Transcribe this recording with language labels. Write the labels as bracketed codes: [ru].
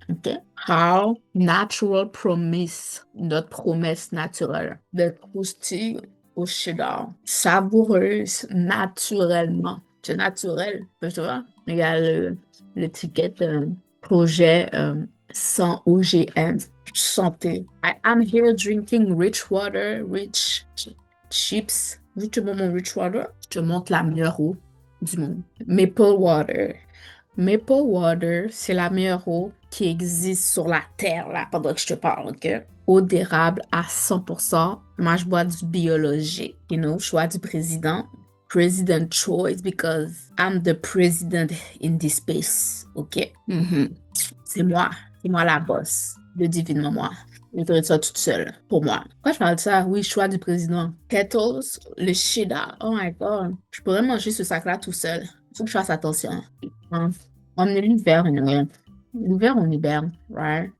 [en] OK? How natural promise, [fr] notre promesse naturelle. De croustilles au cheddar, savoureuse naturellement. C'est naturel, tu vois? Il y a l'étiquette projet sans OGM santé. [en] I'm here drinking rich water, rich chips. [fr] Vu que tu bois mon rich water, je te montre la meilleure eau du monde. Maple water. Maple water, c'est la meilleure eau qui existe sur la terre, là, pendant que je te parle, OK? Eau d'érable à 100%. Moi, je bois du biologique, [en] you know? [fr] Je bois du président. [en] President choice because I'm the president in this space, OK? [fr] C'est moi. C'est moi la boss. Le divinement moi. Je ferai ça toute seule, pour moi. Pourquoi je parle de ça? Oui, choix du président. Kettles, le cheddar. [en] Oh my God. [fr] Je pourrais manger ce sac-là tout seul. Faut que je fasse attention. Hein? On est l'hiver, anyway. L'hiver, on hiberne, right?